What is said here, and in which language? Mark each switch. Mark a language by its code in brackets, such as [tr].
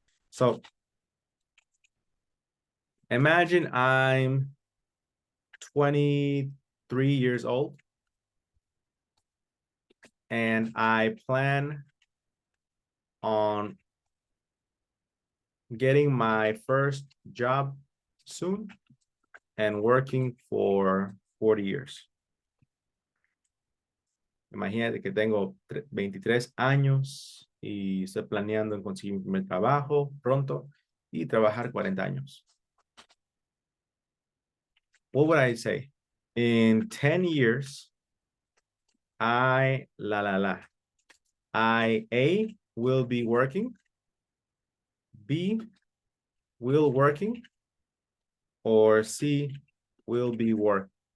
[en] So imagine I'm 23 years old and I plan on getting my first job soon and working for 40 years. [es] Imagínate que tengo 23 años y estoy planeando en conseguir mi primer trabajo pronto y trabajar 40 años. [en] What would I say? In 10 years, I A will be working, B will working, or C will be work.